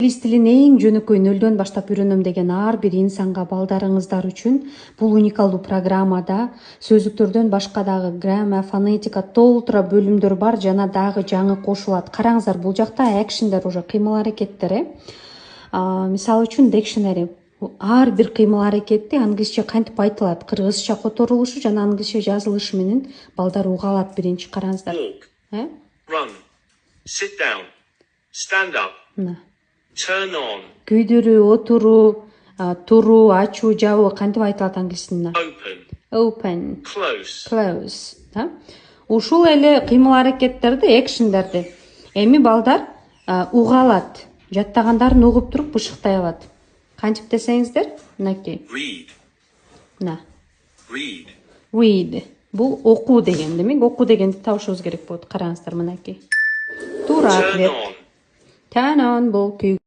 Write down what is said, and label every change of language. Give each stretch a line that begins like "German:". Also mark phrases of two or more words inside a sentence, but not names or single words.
Kyrgyz: Инглиз тилин эң жөнөкөй нөлдөн баштап үйрөнөм деген ар бир инсанга, балдарыңыздар үчүн бул уникалдуу программада сөздүктөрдөн башка дагы грамма, фонетика толтура бөлүмдөр бар, жана дагы жаңы кошулат. Караңыздар, бул жакта actionдер уже кыймыл аракеттер. Мисалы үчүн dictionary. Ар бир кыймыл аракетти англисче кантип айтылат, кыргызча которулушу жана англисче жазылышы менен балдар уга алат. Биринчи караңыздар.
English: Walk, run, sit down, stand up, turn on,
Kyrgyz: Күйдүрүү, отуруу, туруу, ачуу, жабуу кантип айтылат англис тилинде?
English: Open, close.
Kyrgyz: Ушул эле кыймыл аракеттерди, actionдерди эми балдар уга алат. Жаттагандарын угуп туруп бышыктай алат. Кантип десеңиздер? Мынакей. Read. Бул окуу деген демек. Окуу дегенди табышыбыз керек болот. Караңыздар, мынакей. Туура ответ.
English: Turn on бул